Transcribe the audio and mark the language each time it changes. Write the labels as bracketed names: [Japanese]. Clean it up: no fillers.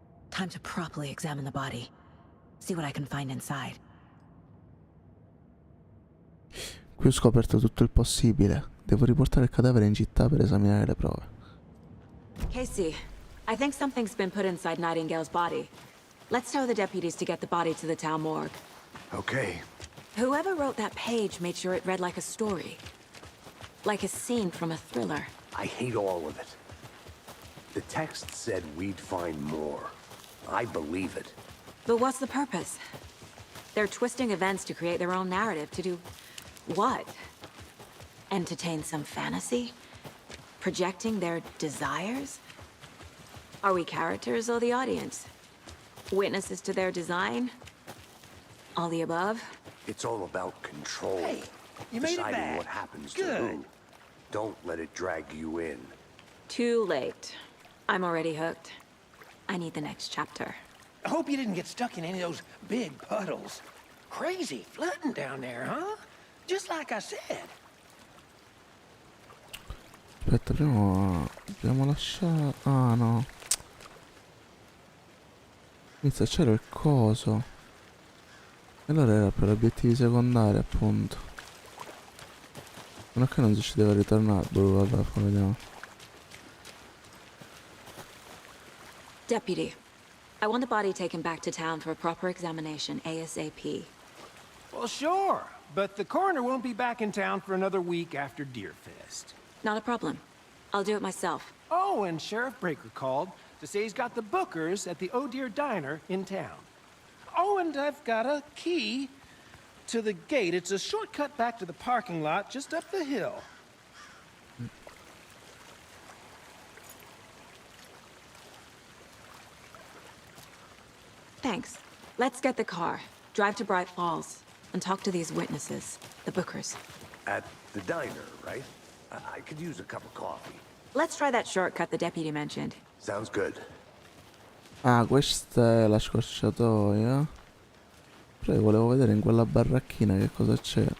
[English] Time to properly examine the body. See what I can find inside. [Italian] Qui ho scoperto tutto il possibile. Devo riportare il cadavere in città per esaminare le prove. [English] Casey, I think something's been put inside Nightingale's body. Let's tell the deputies to get the body to the town morgue. Okay. Whoever wrote that page made sure it read like a story. Like a scene from a thriller. I hate all of it. The text said we'd find more. I believe it. But what's the purpose? They're twisting events to create their own narrative. To do what? Entertain some fantasy? Projecting their desires? Are we characters or the audience? Witnesses to their design? All the above? It's all about control. Hey, you made it Deciding back. what happens to Good. who. Don't let it drag you in. Too late. I'm already hooked. I need the next chapter. I hope you didn't get stuck in any of those big puddles. Crazy flooding down there, huh? Just like I said. [Italian] Aspetta, prima dobbiamo lasciare... Ah, no. Inizia, c'era il coso. E allora era per obiettivi secondari, appunto. Non è che non si ci deve ritornare. Boh, vabbè, poi vediamo. [English] Deputy, I want the body taken back to town for a proper examination, ASAP. Well, sure. But the coroner won't be back in town for another week after Deerfest. Not a problem. I'll do it myself. Oh, and Sheriff Breaker called to say he's got the bookers at the Oh Dear Diner in town. Oh, and I've got a key to the gate. It's a shortcut back to the parking lot just up the hill. Thanks. Let's get the car, drive to Bright Falls, and talk to these witnesses, the bookers. At the diner, right? I could use a cup of coffee. Let's try that shortcut the deputy mentioned. Sounds good. [Italian] Ah, questa è la scorciatoia. Però io volevo vedere in quella barracchina che cosa c'è.